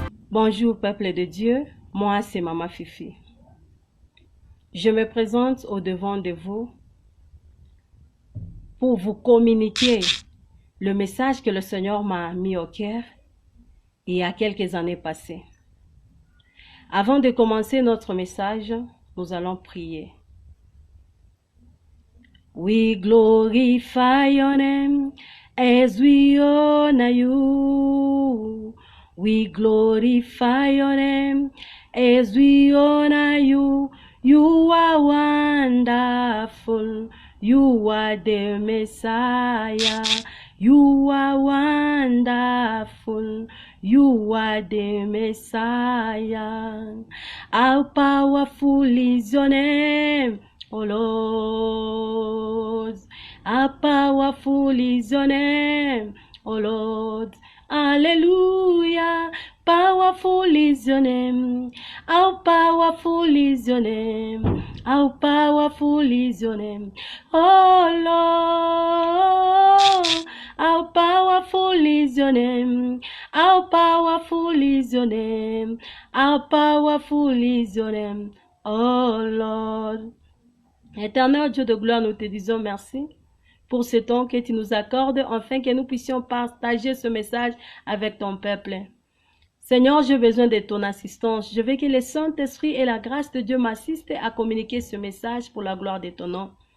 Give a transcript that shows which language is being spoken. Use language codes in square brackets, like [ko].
[fr] Bonjour peuple de Dieu, moi c'est Maman Fifi. Je me présente au devant de vous pour vous communiquer le message que le Seigneur m'a mis au cœur il y a quelques années passées. Avant de commencer notre message, nous allons prier. [en] We glorify your name as we honor you. We glorify your name as we honor you. You are wonderful. You are the Messiah. You are wonderful. You are the Messiah. How powerful is your name, O Lord. How powerful is your name, O Lord. Hallelujah. Powerful is your name. How powerful is your name. How powerful is your name. Oh Lord. How powerful is your name. How powerful is your name. How powerful is your name. Oh Lord. [fr] Éternel Dieu de gloire, nous te disons merci pour ce temps que tu nous accordes, afin que nous puissions partager ce message avec ton peuple. Seigneur, j'ai besoin de ton assistance. Je veux que le Saint-Esprit et la grâce de Dieu m'assistent à communiquer ce message pour la gloire de ton nom.